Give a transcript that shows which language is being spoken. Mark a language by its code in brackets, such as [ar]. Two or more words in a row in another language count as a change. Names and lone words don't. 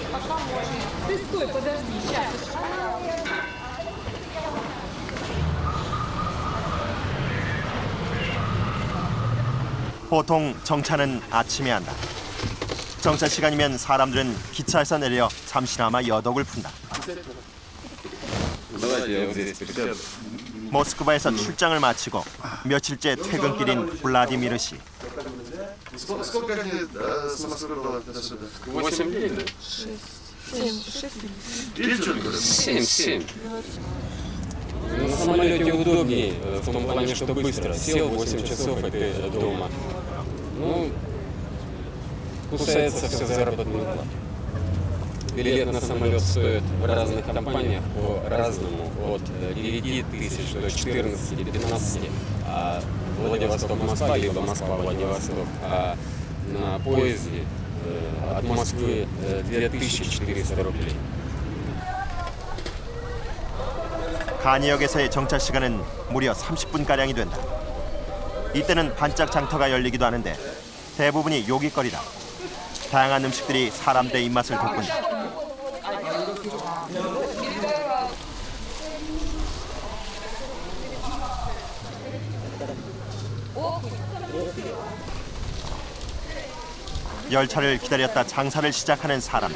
[ko] 보통 정차는 아침에 한다. 정차 시간이면 사람들은 기차에서 내려 잠시나마 여독을 푼다. 모스크바에서 출장을 마치고 며칠째 퇴근길인 블라디미르 씨. [ru] Сколько лет с Москвы было до сюда? 8 лет. 7. На самолете удобнее, в том плане, что быстро. Сел 8 часов, и ты дома. Ну, кусается все заработную плату. Билет на самолет стоит в разных компаниях по-разному, от 9 тысяч до 14-15, а Владивосток-Москва, либо Москва-Владивосток, а на поезде от Москвы 2400 рублей. [ko] 간이역에서의 정차 시간은 무려 30분가량이 된다. 이때는 반짝 장터가 열리기도 하는데 대부분이 요깃거리다. 다양한 음식들이 사람들의 입맛을 돋군다. 열차를 기다렸다 장사를 시작하는 사람들.